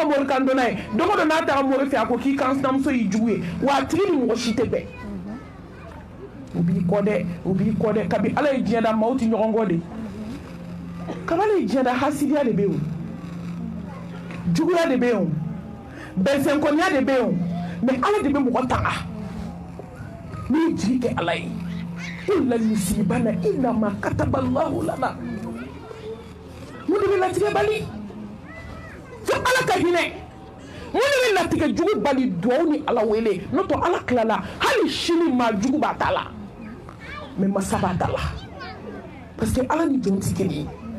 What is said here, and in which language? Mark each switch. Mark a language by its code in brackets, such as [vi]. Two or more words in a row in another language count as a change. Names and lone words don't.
[bm] mori kan dɔnna ye don o don n'a taara mori fɛ a ko k'i kan sinamuso y'i jugu ye wa a tigi ni mɔgɔ si tɛ bɛn u b'i kɔ dɛ kabi ala ye diɲɛ da maaw tɛ ɲɔgɔn kɔ de kabi ala ye diɲɛ da hasidiya de bɛ yen o juguya de bɛ yen o bɛnsɛnkɔniya de bɛ yen o mais ala de bɛ mɔgɔ tanga n'i jigi kɛ ala ye [ar] إلا يصيبنا إلا ما كتب الله لنا [bm] mun de bɛ latigɛ bali fo ala ka hinɛ mun de bɛ latigɛ jugu bali duwawu ni ala wele n'o tɛ ala tilala hali sini maa jugu b'a ta la mais masa b'a ta la [fr] parce que [bm] ala ni jɔn tɛ kelen ye